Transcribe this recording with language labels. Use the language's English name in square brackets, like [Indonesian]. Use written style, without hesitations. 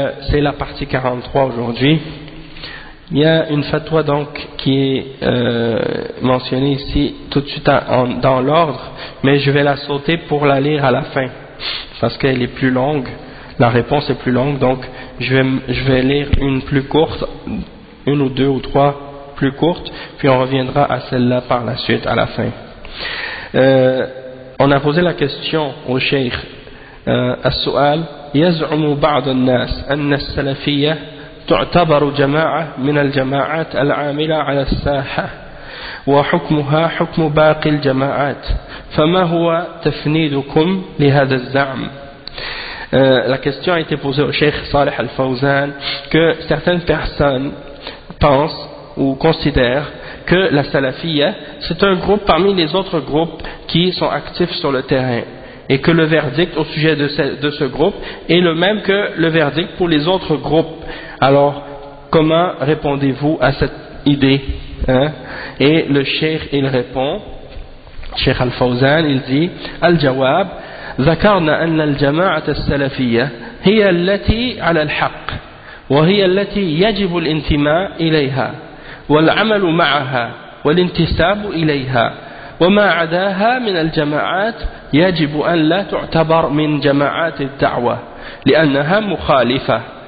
[French] C'est la partie 43 aujourd'hui. Il y a une fatwa donc qui est mentionnée ici tout de suite dans l'ordre, mais je vais la sauter pour la lire à la fin parce qu'elle est plus longue, la réponse est plus longue, donc je vais lire une plus courte, une ou deux ou trois plus courtes, puis on reviendra à celle-là par la suite à la fin. On a posé la question au Cheikh [Arabic] السؤال يزعم بعض الناس أن السلفية تعتبر جماعة من الجماعات العاملة على الساحة وحكمها حكم باقي الجماعات فما هو تفنيدكم لهذا الزعم. [French] La question a été posée au Cheikh Salih Al-Fawzan que certaines personnes pensent ou considèrent que la salafiyya c'est un groupe parmi les autres groupes qui sont actifs sur le terrain et que le verdict au sujet de ce groupe est le même que le verdict pour les autres groupes. Alors, comment répondez-vous à cette idée, hein? Et le cheikh, il répond, Cheikh Al-Fawzan, il dit, [Arabic] Al-Jawab, ذكرنا أن الجماعة السلفية هي التي على الحق وهي التي يجب الانتماء إليها والعمل معها والانتساب إليها وما عداها من الجماعات يجب أن لا تعتبر من جماعات الدعوة لأنها مخالفة.